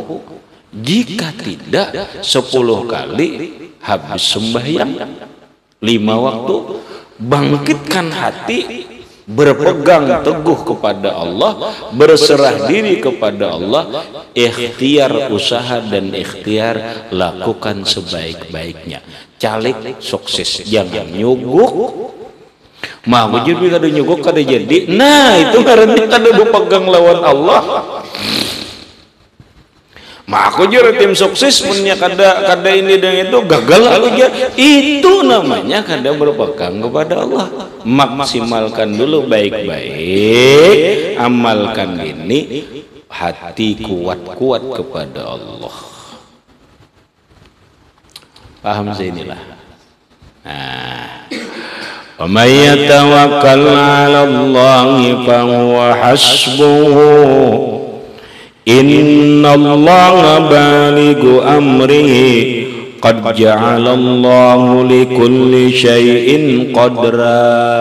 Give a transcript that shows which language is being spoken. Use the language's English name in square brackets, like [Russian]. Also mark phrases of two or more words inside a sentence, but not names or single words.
[Indonesian] Jika tidak, 10 kali habis sembahyang 5 waktu. bangkitkan hati, berpegang teguh kepada Allah, berserah diri kepada Allah, ikhtiar usaha dan ikhtiar lakukan sebaik-baiknya. Caleg sukses, jangan nyogok. [Banjar] Mah jadi kada nyogok kada jadi. Nah, itu karena kada berpegang lawan Allah. Mah aku jure tim sukses punya kada ini dan itu gagal aku aja. [Indonesian] Itu namanya kada berpegang kepada Allah. Maksimalkan dulu baik-baik, amalkan ini, hati kuat-kuat kepada Allah. Paham saya inilah. Nah, [Arabic] ومن يتوكل على الله فهو حسبه. إن الله بالغ أمره قد جعل الله لكل شيء قدرا.